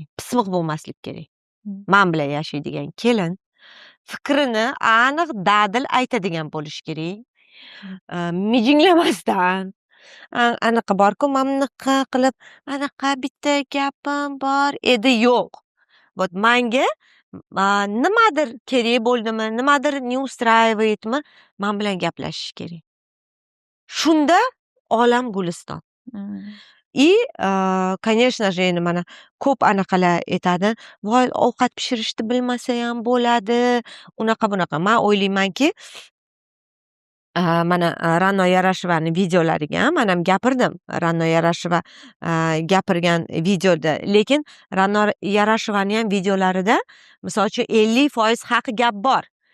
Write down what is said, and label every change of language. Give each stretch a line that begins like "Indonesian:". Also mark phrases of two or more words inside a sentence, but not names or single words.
Uzbek: Pismiq bo'lmaslik kerak. Men bilan yashaydigan kelin fikrini aniq, dadil aytadigan bo'lish kerak. Mijinglamasdan. Anaqa bor-ku, mamnaqa qilib, anaqa bitta gapim bor edi, yo'q. Вот menga nimadir kerak bo'ldimi, nimadir
Russian: не устраиваетmi,
Uzbek: men bilan gaplashish kerak. Shunda olam guliston.
Russian: Конечно же,
Uzbek: endi mana ko'p anaqalar aytadi, voy, ovqat pishirishni bilmasa ham bo'ladi, unaqa bunaqa. Men o'ylaymanki, mana Ra'no Yarashevani videolariga ham men ham gapirdim. Ra'no Yarasheva gapirgan videoda, lekin Ra'no Yarashevani ham videolarida misol uchun 50% haq gap bor.